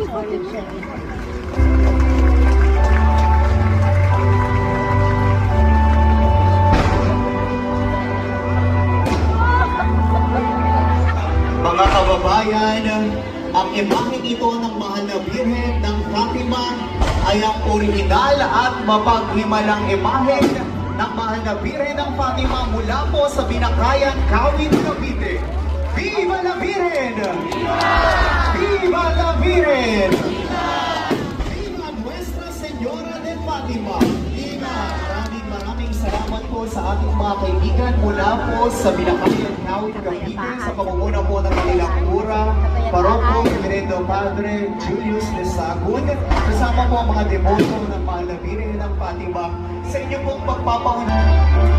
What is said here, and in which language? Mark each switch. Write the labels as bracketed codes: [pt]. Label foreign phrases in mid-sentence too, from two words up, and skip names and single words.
[tl] Mga kababayan, ang imaheng ito ng mahal na Birhen ng Fatima ay ang orihinal at mapaghimalang imahe ng mahal na Birhen ng Fatima mula po sa Binakayan, Kawit, Cavite. [es] Viva la Virgen! Viva la Virgen! Viva Nuestra Señora de Fatima! Viva! [tl] Maraming salamat po sa ating mga kaibigan mula po sa Binakayan, Kawit, Cavite sa pamumuno po ng kanilang kura, Paroko, Reverendo Padre Julius de Sagun, kasama po ang mga deboto ng mahal na Birhen ng Fatima sa inyo pong pagpapaunay.